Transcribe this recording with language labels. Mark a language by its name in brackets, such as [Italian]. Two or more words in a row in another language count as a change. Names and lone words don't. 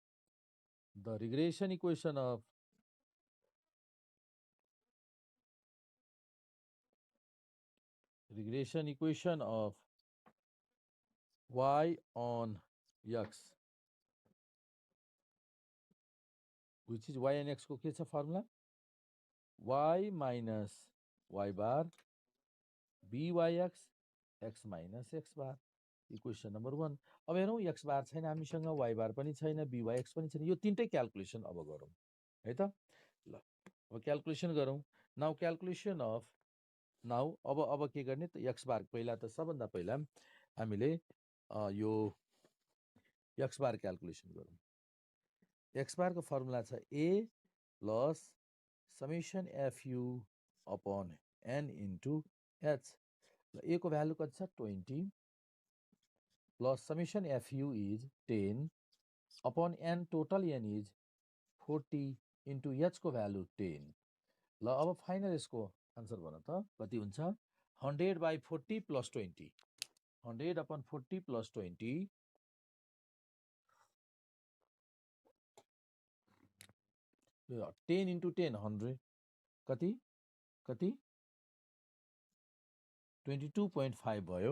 [English] the regression equation of regression equation of y on x, which is y and x [Nepali] को के छ [English] formula y minus y bar byx x minus x bar equation number 1. [Nepali] अब हेरौँ [English] x bar [Nepali] छैन हामीसँग, [English] y bar [Nepali] पनि छैन, byx पनि छैन, यो तीनटै क्याल्कुलेसन अब गरौँ है त। ल अब क्याल्कुलेसन गरौँ। [English] now calculation of [Nepali] नाउ अब के गर्ने त [English] x bar [Nepali] पहिला त सबभन्दा पहिला हामीले यो [English] x bar [Nepali] क्याल्कुलेसन गरौँ। [English] x bar को फर्मुला छ a plus summation fu upon n into h. a को भ्यालु [Nepali] कति छ [English] 20 plus summation fu is 10 upon n total n is 40 into h को भ्यालु 10। [Nepali] ल अब फाइनल यसको आन्सर भन त कति हुन्छ 100/40 प्लस 20 100/40 प्लस 20 10 इन्टु 10 100 कति कति 22.5 भयो।